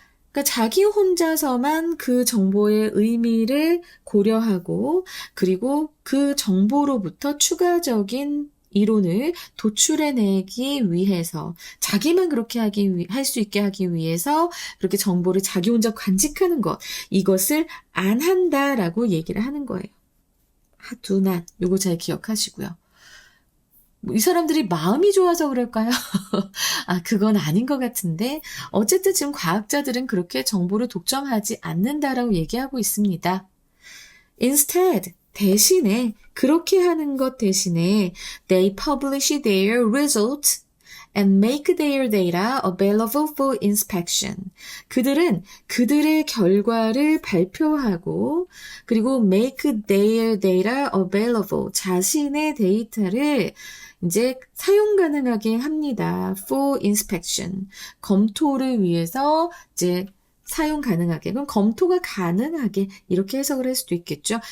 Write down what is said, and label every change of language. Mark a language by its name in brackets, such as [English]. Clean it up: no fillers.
[Korean] 그러니까 자기 혼자서만 그 정보의 의미를 고려하고 그리고 그 정보로부터 추가적인 이론을 도출해내기 위해서, 자기만 그렇게 할 수 있게 하기 위해서 그렇게 정보를 자기 혼자 간직하는 것, 이것을 안 한다라고 얘기를 하는 거예요. [English] do not, [Korean] 요거 잘 기억하시고요. 이 사람들이 마음이 좋아서 그럴까요? 그건 아닌 것 같은데, 어쨌든 지금 과학자들은 그렇게 정보를 독점하지 않는다라고 얘기하고 있습니다. [English] Instead, [Korean] 대신에, 그렇게 하는 것 대신에 [English] they publish their results and make their data available for inspection. [Korean] 그들은 그들의 결과를 발표하고 그리고 [English] make their data available, [Korean] 자신의 데이터를 이제 사용 가능하게 합니다. [English] for inspection, [Korean] 검토를 위해서 이제 사용 가능하게, 그럼 검토가 가능하게 이렇게 해석을 할 수도 있겠죠.